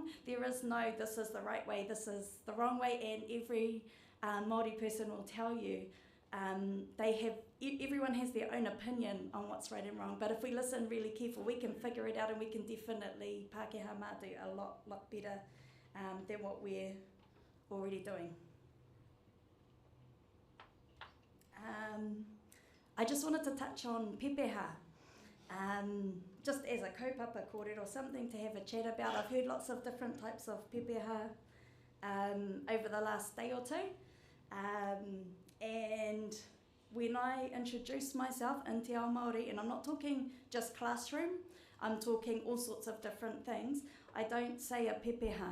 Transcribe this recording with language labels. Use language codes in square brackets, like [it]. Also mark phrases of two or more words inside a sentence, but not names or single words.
[en] There is no, this is the right way, this is the wrong way, and every Māori person will tell you everyone has their own opinion on what's right and wrong, but if we listen really careful, we can figure it out, and we can definitely [mi] Pākehā mā [en] do a lot better than what we're already doing. I just wanted to touch on pepeha. Just as a [mi] kaupapa kōrero, [en] something to have a chat about. I've heard lots of different types of pepeha over the last day or two. And when I introduce myself in [mi] Te Ao Māori, [en] and I'm not talking just classroom, I'm talking all sorts of different things, I don't say a pepeha.